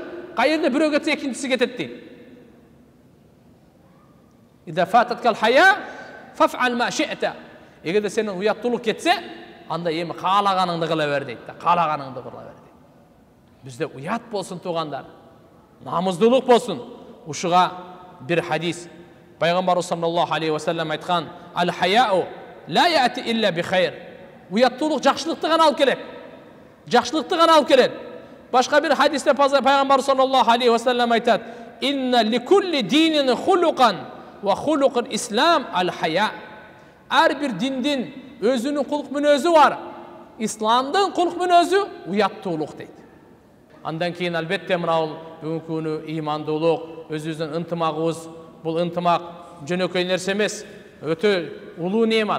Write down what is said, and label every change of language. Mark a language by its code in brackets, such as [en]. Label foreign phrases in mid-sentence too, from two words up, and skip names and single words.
[ky] Кайерде бирөө кетсе экинчиси кетет дейт. [ar] إذا فاتتك الحياء فافعل ما شئت. [ky] Эгерде сенин уяттуулук кетсе, анда эми каалаганыңды кыла бер дейт да, каалаганыңды кыла бер дейт. Бизде уят болсун тугандар. Намыздуулук болсун. Ушуга bir hadis. Пайгамбар [ar] صلى الله عليه وسلم [ky] айткан: [ar] "الحياء لا يأتي إلا بخير." [ky] Уяттуулук жакшылыкты гана алып келет. Жакшылыкты гана алып келет. Башка bir hadisте Пайгамбар [ar] صلى الله عليه وسلم [ky] айтат: [ar] "إن لكل دين خلقا وخلق الإسلام الحياء." [ky] Ар бир диндин өзүнүн кулк мүнөзү бар. Исламдын кулк мүнөзү уяттуулук дейт. Андан кийин албетте мына бүгүнкү күнү имандуулук, өзүбүздүн ынтымагыбыз, бул ынтымак жөнөкөй нерсе эмес, өтө улуу неемат.